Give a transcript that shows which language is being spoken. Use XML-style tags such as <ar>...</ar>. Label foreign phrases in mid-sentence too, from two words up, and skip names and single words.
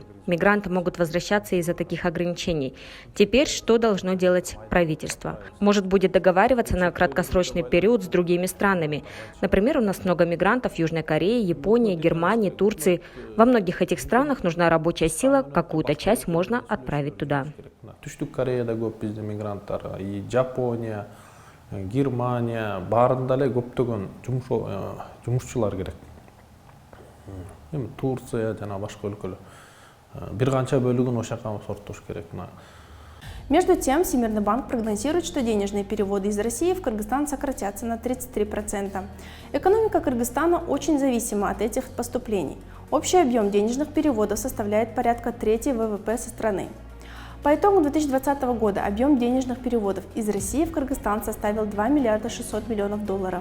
<ru>Мигранты могут возвращаться из-за таких ограничений. Теперь что должно делать правительство? Может, будет договариваться на краткосрочный период с другими странами. Например, у нас много мигрантов в Южной Корее, Японии, Германии, Турции. Во многих этих странах нужна рабочая сила, какую-то часть можно отправить туда.</ru> <ky>Түштүк Кореяда көп бизде мигранттар, и Жапония, Германия, баарында эле көптөгөн жумушчулар керек. Эми Турция жана башка өлкөлөр. Бир канча бөлүгүн ошол жака сорттош керек.</ky> <ru>Между тем, Всемирный банк прогнозирует, что денежные переводы из России в Кыргызстан сократятся на 33%. Экономика Кыргызстана очень зависима от этих поступлений. Общий объем денежных переводов составляет порядка трети ВВП со страны. По итогам 2020 года объем денежных переводов из России в Кыргызстан составил 2 миллиарда 600 миллионов долларов.</ru>